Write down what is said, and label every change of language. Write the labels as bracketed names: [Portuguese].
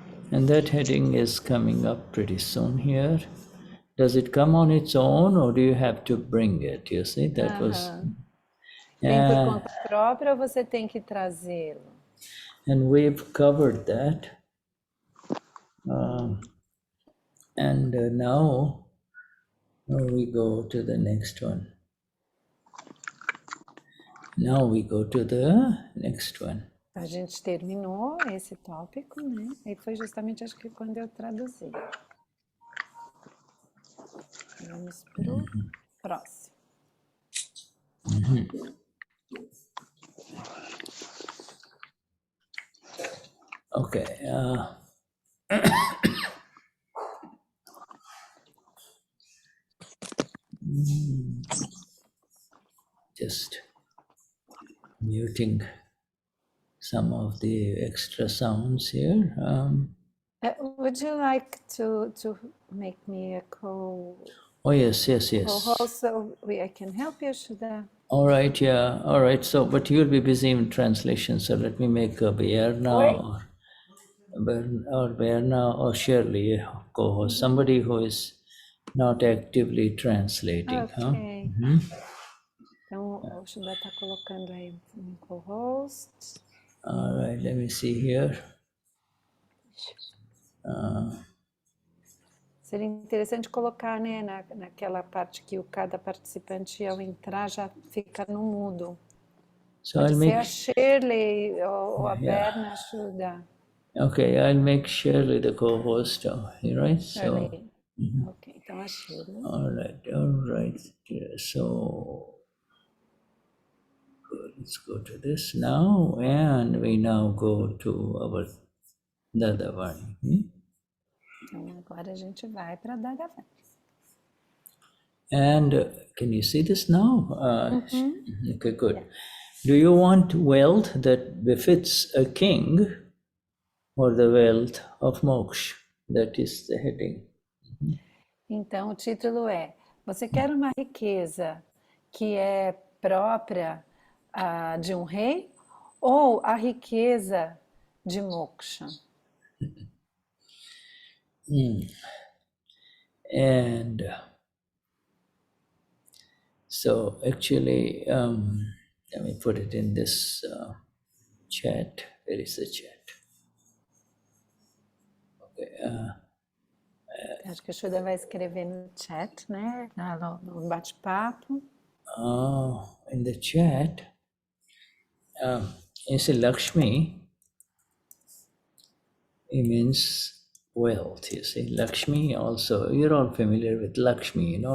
[English] And that heading is coming up pretty soon here. Does it come on its own, or do you have to bring it? You see, that was. [Portuguese] Vem por conta própria ou você tem que trazê-lo? [English] And we've covered that. And now we go to the next one. Now we go to the next one. [Portuguese] A gente terminou esse tópico, né? E foi justamente, acho que quando eu traduzi. Vamos para o próximo. [English] Okay. Just muting some of the extra sounds here. Would you like to make me a Oh, yes. co-host so I can help you, Shuddha? All right, yeah. All right. So, but you'll be busy in translation. So let me make a Berna or Shirley a co-host, somebody who is not actively translating. Ok. [Portuguese] Então, o Shuddha está colocando aí um co-host. [English] All right, let me see here. [Portuguese] Seria interessante colocar, né, naquela parte que cada participante, ao entrar, já fica no mudo. [English] So [Portuguese] Pode [English] I'll [Portuguese] ser [English] make [Portuguese] a Shirley ou a Berna, Shuddha. [English] okay. I'll make Shirley the co-host. Right? Shirley. So. [Portuguese] Ok, então a Shirley. [English] All right. Yeah, so let's go to this now, and we now go to our Dadavani. [Portuguese] Então agora a gente vai para Dadavani. [English] And can you see this now? Okay, good. Yeah. Do you want wealth that befits a king, or the wealth of moksha? That is the heading. [Portuguese] Então o título é: você quer uma riqueza que é própria de um rei, ou a riqueza de moksha? [English] And So actually, let me put it in this chat. Where is the chat? Okay. [Portuguese] Acho que a Shuddha vai escrever no chat, né? No bate-papo. [English] In the chat, you see Lakshmi, it means wealth, you see. Lakshmi also, you're all familiar with Lakshmi, you know.